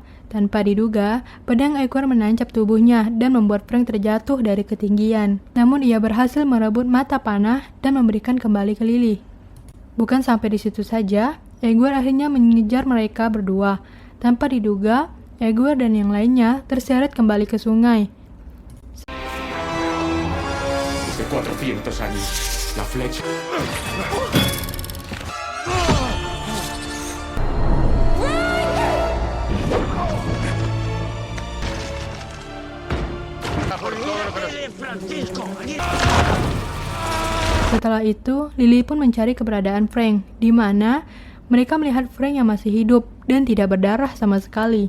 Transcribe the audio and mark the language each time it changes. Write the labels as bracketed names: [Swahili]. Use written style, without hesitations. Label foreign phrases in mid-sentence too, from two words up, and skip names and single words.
[Indonesian] Tanpa diduga, pedang Aguirre menancap tubuhnya dan membuat Frank terjatuh dari ketinggian. Namun ia berhasil merebut mata panah dan memberikan kembali ke Lily. Bukan sampai di situ saja, Aguirre akhirnya mengejar mereka berdua. Tanpa diduga, Aguirre dan yang lainnya terseret kembali ke sungai. [Spanish] Desde 400 años, la flecha. [Indonesian] Setelah itu, Lily pun mencari keberadaan Frank, di mana mereka melihat Frank yang masih hidup dan tidak berdarah sama sekali.